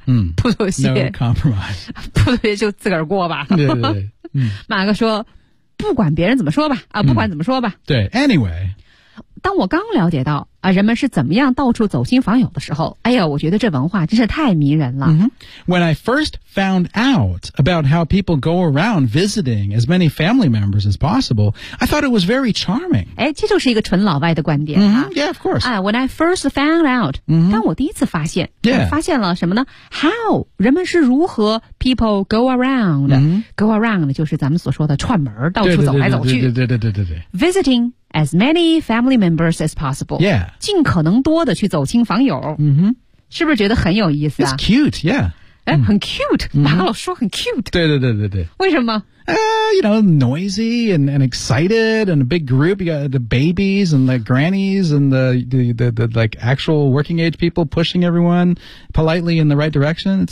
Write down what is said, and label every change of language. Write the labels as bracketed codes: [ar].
[zh] 嗯、不妥协 [en] no compromise, [zh] 不妥协就自个儿过吧，对对对、嗯、马哥说不管别人怎么说吧、啊、不管怎么说吧、嗯、 [en] 对 anyway, [zh] 当我刚了解到啊，人们是怎么样到处走亲访友的时候，哎呀，我觉得这文化真是太迷人了。 Mm-hmm. [en] When I first found out about how people go around visiting as many family members as possible, I thought it was very charming. [zh] 哎，这就是一个纯老外的观点啊。 [en] Mm-hmm. Yeah, of course. 哎、when I first found out,、 mm-hmm. [zh] 当我第一次发现， [en] yeah. [zh] 发现了什么呢 ？ [en] How [zh] 人们是如何 [en] people go around?、 Mm-hmm. [zh] Go around 就是咱们所说的串门，到处走来走去。对对对对对对。 [en] Visiting. As many family members as possible. Yeah. [zh] 尽可能多的去走亲访友。 Mm-hmm. 是不是觉得很有意思啊 [en] ?It's cute, yeah. [zh] 哎、mm-hmm. 很 cute, 马老师说很 cute. 对对对对对。为什么 [en] You know, noisy and excited and a big group. You got the babies and the grannies and the like actual working age people pushing everyone politely in the right direction.